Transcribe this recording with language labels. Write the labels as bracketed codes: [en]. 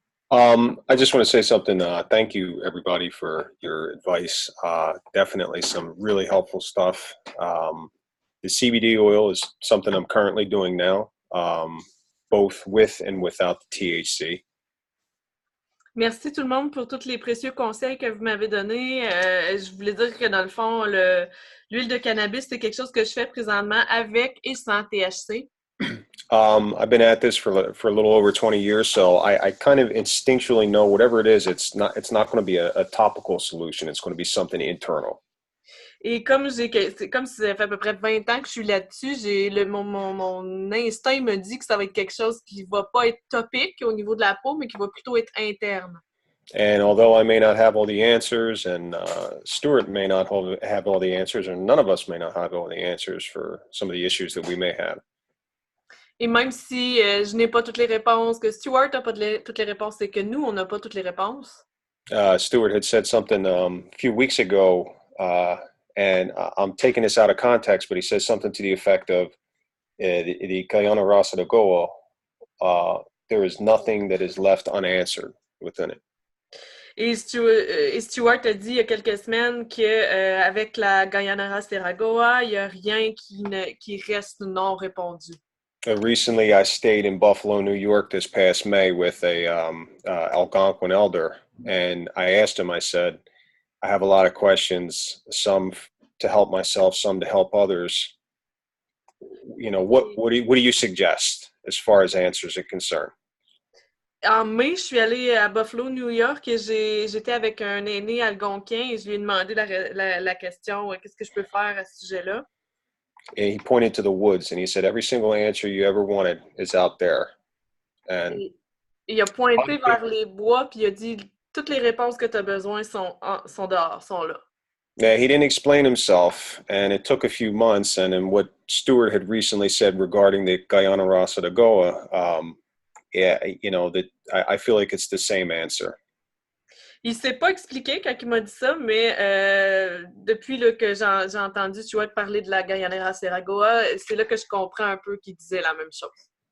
[en] I just want to say something. Thank you, everybody, for your advice. Definitely some really helpful stuff. The CBD oil is something I'm currently doing now, both with and without the THC. [fr] Merci tout le monde pour tous les précieux conseils que vous m'avez donnés. Je voulais dire que dans le fond, l'huile de cannabis, c'est quelque chose que je fais présentement avec et sans THC. [en] I've been at this for a little over 20 years, so I kind of instinctually know whatever it is, it's not going to be a topical solution. It's going to be something internal. [fr] Et comme ça fait à peu près 20 ans que je suis là-dessus, mon instinct me dit que ça va être quelque chose qui va pas être topique au niveau de la peau, mais qui va plutôt être interne. [en] And although I may not have all the answers, and Stuart may not have all the answers, and none of us may not have all the answers for some of the issues that we may have. [fr] Et même si je n'ai pas toutes les réponses, que Stuart n'a pas toutes les réponses, c'est que nous, on n'a pas toutes les réponses. [en] Stuart had said something a few weeks ago, and I'm taking this out of context, but he says something to the effect of the Kayana Rasa de Goa, there is nothing that is left unanswered within it. [fr] Et Stuart a dit il y a quelques semaines qu'avec la Gayanara Seragoa, il n'y a rien qui reste non répondu. [en] Recently, I stayed in Buffalo, New York this past May with a Algonquin elder, and I asked him, I said, I have a lot of questions, some to help myself, some to help others. You know, what do you suggest as far as answers are concerned? [fr] En mai, je suis allée à Buffalo, New York, et j'étais avec un aîné algonquin et je lui ai demandé la question qu'est-ce que je peux faire à ce sujet-là. [en] And he pointed to the woods and he said, every single answer you ever wanted is out there. And [fr] il a pointé vers les bois puis il a dit toutes les réponses que tu as besoin sont dehors, sont là. [en] Yeah, he didn't explain himself, and it took a few months. And in what Stuart had recently said regarding the Guyana Rasa de Goa, yeah, you know, that I feel like it's the same answer. [fr] Il s'est pas expliqué quand il m'a dit ça, mais depuis là, que j'ai entendu Stuart parler de la Gayanera Seragoa, c'est là que je comprends un peu qu'il disait la même chose.